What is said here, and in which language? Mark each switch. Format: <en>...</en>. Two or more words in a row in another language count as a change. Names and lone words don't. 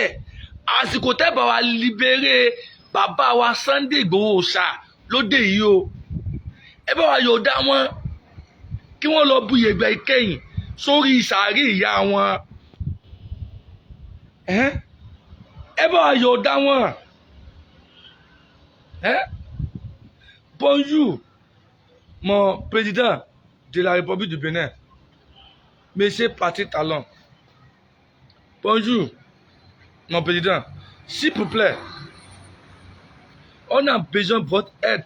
<yo>Àsìkò tẹ́ bá wa libéré bàbá wa Sunday Ìgbòho ṣá lóde yìí o. Ẹ bá wa yọ̀ọ̀dá wọn kí wọ́n lọ bu yẹ̀pẹ̀ ìkẹyìn sórí sàárì ìyá wọn. Ẹ bá wa yọ̀ọ̀dá wọn.</yo> <fr>Bonjour, mon président de la République du Bénin, Monsieur Patrick Talon. Bonjour, mon président. S'il vous plaît, on a besoin de votre aide.</fr>